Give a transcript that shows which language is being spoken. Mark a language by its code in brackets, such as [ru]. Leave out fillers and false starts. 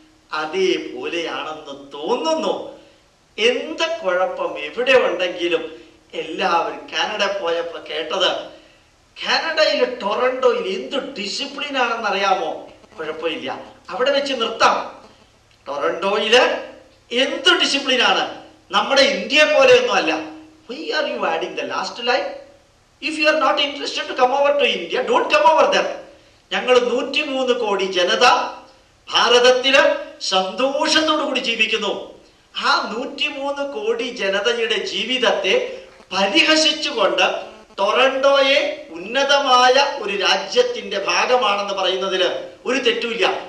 [ml] അതേപോലെയാണെന്ന് തോന്നുന്നു. എന്ത് കുഴപ്പം എവിടെ ഉണ്ടെങ്കിലും എല്ലാവരും കാനഡ പോയപ്പോ കേട്ടത്, കാനഡയിലെ ടൊറന്റോയിൽ എന്ത് ഡിസിപ്ലിൻ ആണെന്ന് അറിയാമോ? കുഴപ്പമില്ല, അവിടെ വെച്ച് നിർത്താം. ടൊറന്റോയില് എന്ത് ഡിസിപ്ലിൻ ആണ്, നമ്മുടെ ഇന്ത്യ പോലെയൊന്നും അല്ല. [en] Why are you adding the last line? If you are not interested to come over to India, don't come over there. [ml] ഞങ്ങൾ 103 കോടി ജനത ഭാരതത്തില് സന്തോഷത്തോടു കൂടി ജീവിക്കുന്നു. ആ 103 കോടി ജനതയുടെ ജീവിതത്തെ പരിഹസിച്ചുകൊണ്ട് ടൊറന്റോയെ ഉന്നതമായ ഒരു രാജ്യത്തിന്റെ ഭാഗമാണെന്ന് പറയുന്നതിൽ ഒരു തെറ്റുമില്ല.